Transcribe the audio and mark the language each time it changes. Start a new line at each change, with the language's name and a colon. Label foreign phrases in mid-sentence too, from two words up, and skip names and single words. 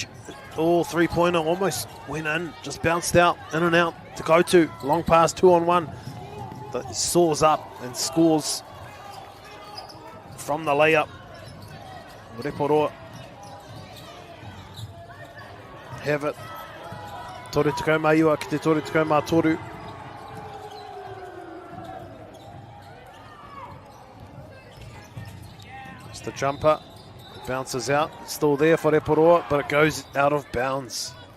English: Oh, three-pointer almost went in, just bounced out, in and out to go to. Long pass, 2-on-1. He soars up and scores from the layup. Rotorua have it.
Māori: Toru tukau mā iwa ki te toru tukau mā toru.
English: It's the jumper. It bounces out. It's still there for Rotorua, but it goes out of bounds.